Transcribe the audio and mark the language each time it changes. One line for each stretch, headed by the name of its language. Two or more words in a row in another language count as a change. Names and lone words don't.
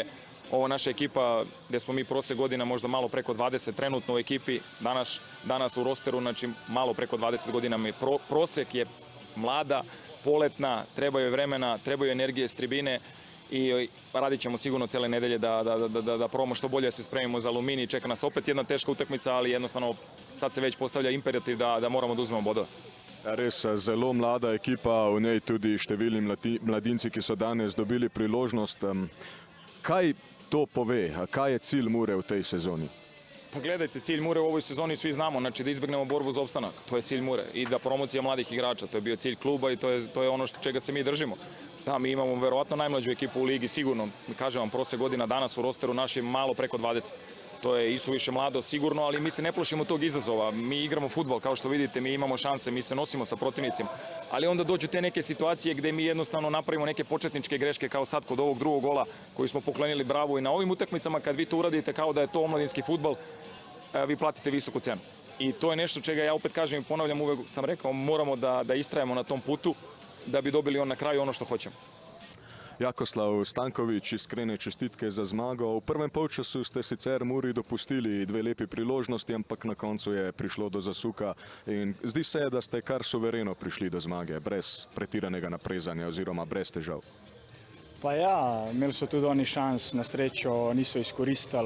Serbian: Ovo naša ekipa, gde smo mi prosek godina možda malo preko 20 trenutno u ekipi, danas u rosteru, znači malo preko 20 godina, prosek je mlada, poletna, trebaju vremena, trebaju energije s tribine i radit ćemo sigurno cele nedelje da probamo što bolje se spremimo za Aluminij. Čeka nas opet jedna teška utakmica, ali jednostavno sad se već postavlja imperativ da moramo da uzmemo bodove.
Slovenian: Res zelo mlada ekipa, v njej tudi številni mladinci, ki so danes dobili priložnost. Kaj to pove? Kaj je cilj Mure v tej sezoni?
Serbian: Pa gledajte, cilj Mure u ovoj sezoni svi znamo, znači da izbegnemo borbu za opstanak. To je cilj Mure i da promocija mladih igrača. To je bio cilj kluba i to je ono čega se mi držimo. Da, mi imamo verovatno najmlađu ekipu u ligi, sigurno. Kažem vam, prosek godina danas u rosteru našim malo preko 20. To je isuviše mlado, sigurno, ali mi se ne plašimo tog izazova. Mi igramo fudbal, kao što vidite, mi imamo šanse, mi se nosimo sa protivnicima. Ali onda dođu te neke situacije gde mi jednostavno napravimo neke početničke greške, kao sad kod ovog drugog gola koji smo poklenili bravo. I na ovim utakmicama kad vi to uradite kao da je to omladinski fudbal, vi platite visoku cenu. I to je nešto čega ja opet kažem i ponavljam, uvek sam rekao, moramo da istrajemo na tom putu da bi dobili na kraju ono što hoćemo.
Slovenian: Jakoslav Stanković, iskrene čestitke za zmago. V prvem polčasu ste sicer Muri dopustili 2 lepi priložnosti, ampak na koncu je prišlo do zasuka in zdi se, da ste kar suvereno prišli do zmage, brez pretiranega naprezanja oziroma brez težav. Pa ja, imeli so tudi oni šans, na srečo niso izkoristili.